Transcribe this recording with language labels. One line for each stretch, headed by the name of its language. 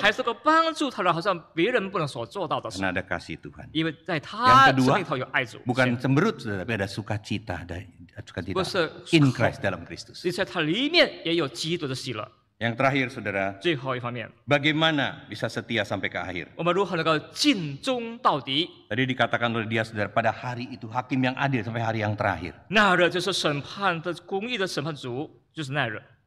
Chinese: 还是能够帮助他人，好像别人不能所做到的事。
Indonesian: Karena ada kasih Tuhan.
Chinese: 因为在他
Indonesian: Yang kedua,
Chinese: 生命里头有爱主，
Indonesian: Bukan cemberut, saudara, tapi ada sukacita, sukacita Bukan
English: in Christ,
Indonesian: dalam Kristus.
Chinese: 所以在他里面也有基督的喜乐。
Indonesian: Yang terakhir, saudara,
Chinese: 最后一方面，
Indonesian: bagaimana bisa setia sampai ke akhir?
Chinese: 我们如何能够尽忠到底？
Indonesian: Tadi dikatakan oleh dia, saudara, pada hari itu hakim yang adil sampai hari yang terakhir.
Chinese: 那日就是审判的公义的审判主，就是那日